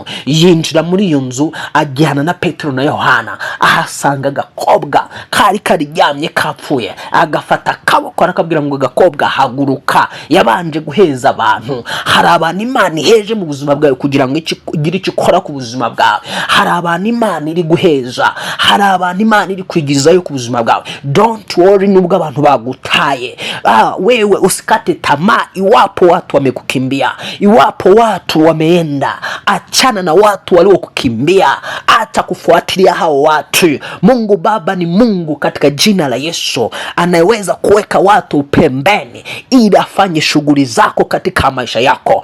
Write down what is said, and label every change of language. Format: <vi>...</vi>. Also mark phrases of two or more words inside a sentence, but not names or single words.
<rw>Yinjira muri iyo nzu ajyana na Petero na Yohana, ahasanga agakobwa kari karyamye kapfuye. Agafata akaboko arakabwira ngo agakobwa haguruka. Yabanje guheza abantu. Hari abantu Imana iheje mu buzima bwawe kugira ngo igire icyo ikora ku buzima bwawe. Hari abantu Imana iri guheza, hari abantu Imana iri kwigirizayo ku buzima bwawe.</rw> <en>Don't worry</en> <rw>nubwo abantu bagutaye.</rw> <sw>Wewe usikate tamaa iwapo watu wamekukimbia, iwapo watu wameenda. Achana na watu waliokukimbia, acha kufuatilia hao watu. Mungu Baba ni Mungu katika jina la Yesu, anayeweza kuweka watu pembeni ili afanye shughuli zako katika maisha yako.</sw>